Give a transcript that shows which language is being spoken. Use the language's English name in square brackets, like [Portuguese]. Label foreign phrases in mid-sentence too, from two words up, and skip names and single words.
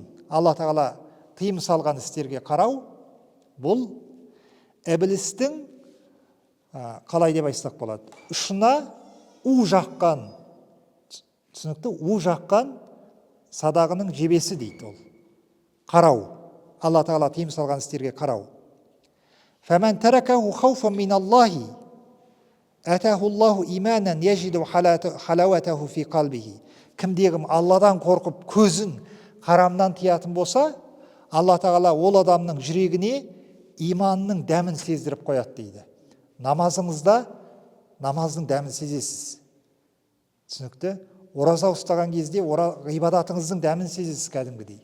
[Kazakh] Алла тағала тыйым салған істерге қарау, бұл іблістің, қалай деп айтсақ болады, ұшына у жаққан, түсінікті, у жаққан садағының жебесі дейді ол. Қарау. Алла тағала тыйым салған істерге қарау. [Arabic] فمن تركها خوفا من الله أثابه الله إيمانا يجد حلاوتها في قلبه. [Kazakh] Кімдегім Алладан қорқып көзін харамнан тиятын болса, Алла тағала ол адамның жүрегіне иманның дәмін сездіріп қояды дейді. Намазыңызда намаздың дәмін сезесіз. Түсінікті? Ораза ұстаған кезде ғибадатыңыздың дәмін сезесіз кәдімгідей.